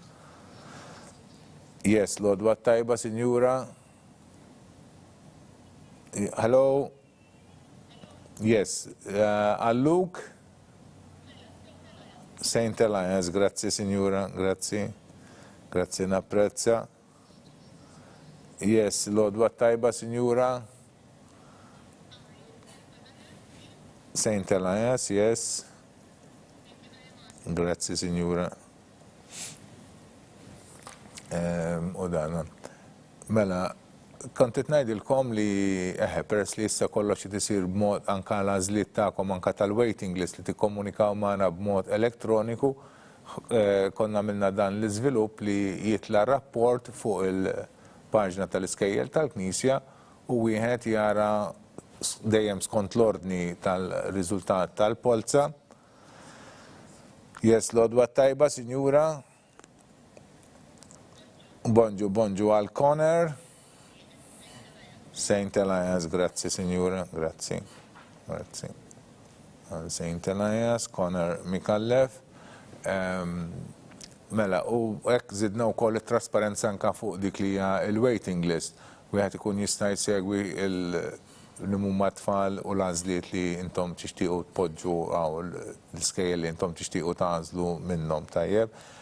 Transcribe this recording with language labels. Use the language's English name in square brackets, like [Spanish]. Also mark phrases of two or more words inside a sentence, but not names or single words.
[Maltese] Yes, l-għodwa tajba, Sinjura. [English] Hello. Yes, Luke, St. Elias, [Maltese] grazie Signora, grazie, grazie napprezza. Yes, l-għodwa tajba Signora. St. Elias, yes. Grazie Signora. U dana. Mela, kontet ngħidilkom li peress li issa kollox isir b'mod anka l-għażliet tagħkom anka tal- [English] waiting list [Maltese] li tikkomunikaw magħna b'mod elettroniku, konna għamilna dan l-iżvilupp li jitla rapport fuq il-paġna tal-Iskejjel tal-Knisja u wieħed jara dejjem skont l-ordni tal-riżultat tal-polza. Yes, l-għodwa tajba, Sinjura. Bonġu għal Connor. St. Elias, grazie Signora, grazie. Grazie. St. Elias, Connor Mikallef. Mela, u hekk żidna wkoll it-trasparenza anke fuq dik li hija il- [English] waiting list. [Maltese] Wieħed ikun jista' jsegwi l-huma tfal u l-għażliet li intom tixtiequ tpoġġu għaw l-iskejjel li intom tixtiequ tagħżlu minnhom tajjeb.